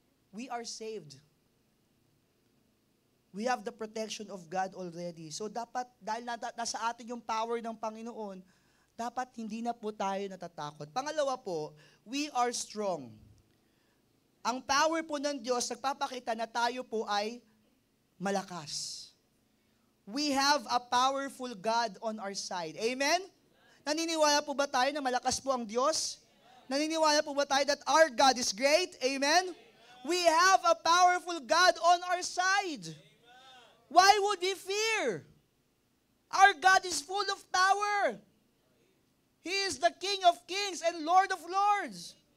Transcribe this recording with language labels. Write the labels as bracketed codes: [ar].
[en] We are saved. We have the protection of God already. [tl] So dapat, dahil nasa atin yung power ng Panginoon, dapat hindi na po tayo natatakot. Pangalawa po, [en] we are strong. [tl] Ang power po ng Diyos, nagpapakita na tayo po ay malakas. [en] We have a powerful God on our side. Amen? [tl] Naniniwala po ba tayo na malakas po ang Diyos? Naniniwala po ba tayo [en] that our God is great? Amen? We have a powerful God on our side. Why would we fear? Our God is full of power. He is the King of kings and Lord of lords.